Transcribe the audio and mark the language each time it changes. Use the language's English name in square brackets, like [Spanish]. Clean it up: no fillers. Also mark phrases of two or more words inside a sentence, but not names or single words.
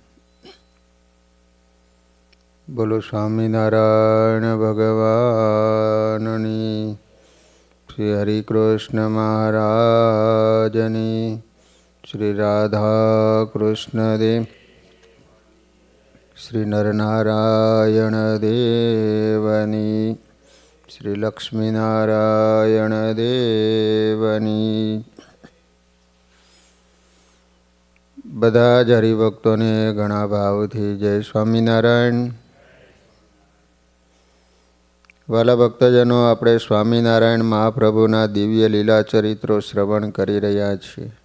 [Gujarati] બોલો સ્વામીનારાયણ ભગવાનની, શ્રી હરિકૃષ્ણ મહારાજની, શ્રી રાધા કૃષ્ણ દેવ, શ્રી નરનારાયણ દેવની, શ્રી લક્ષ્મીનારાયણ દેવની। બધા જ હરિભક્તોને ઘણા ભાવથી જય સ્વામિનારાયણ। વાલા ભક્તજનો, આપણે સ્વામિનારાયણ મહાપ્રભુના દિવ્ય લીલા ચરિત્રો શ્રવણ કરી રહ્યા છીએ।